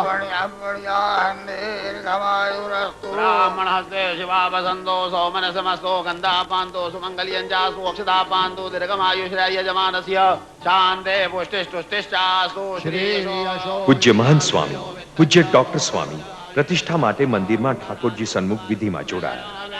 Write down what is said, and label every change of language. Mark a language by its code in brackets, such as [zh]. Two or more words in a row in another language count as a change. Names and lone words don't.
[sa] ब्राह्मणस्ते शिवावसन्तो सौमनसमस्तो गन्धापान्तो सुमङ्गल्यञ्चासु अक्षतापान्तो दीर्घमायुष्राय यजमानस्य शान्ते पुष्टिष्टुष्टिश्चास्तु श्री. [gu] પૂજ્ય મહંત સ્વામી, પૂજ્ય ડોક્ટર સ્વામી પ્રતિષ્ઠા માટે મંદિરમાં ઠાકોરજી સન્મુખ વિધિમાં જોડાયા.